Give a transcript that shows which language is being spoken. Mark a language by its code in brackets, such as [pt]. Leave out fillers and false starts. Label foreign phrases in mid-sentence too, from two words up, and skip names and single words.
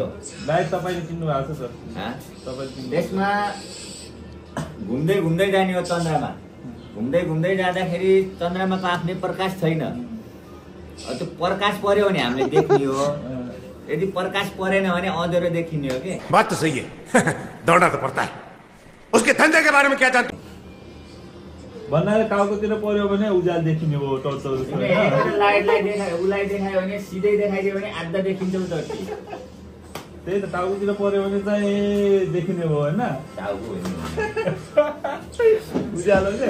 [ne] लाइट तपाईँले किन्नु भएको छ सर? त्यसमा घुम्दै जाने हो चन्द्रमा। घुम्दै जाँदाखेरि चन्द्रमाको आफ्नै प्रकाश छैन। त्यो प्रकाश पर्यो भने हामीले देख्ने हो, यदि प्रकाश परेन भने अँध्यारो देखिने हो कि। [hi] बात तो सही है। दौड़ना तो पड़ता है। उसके धंधे के बारे में क्या जानते? [ne] भन्नाले टाउकोतिर पर्यो भने उज्यालो देखिने हो, टर्चहरू छ। लाइटलाई देखायो भने सिधै देखाइदियो भने आधा देखिन्छ उतर्ती। त्यही त, टाउकोतिर पर्यो भने चाहिँ देखिने हो होइन, टाउको उज्यालो के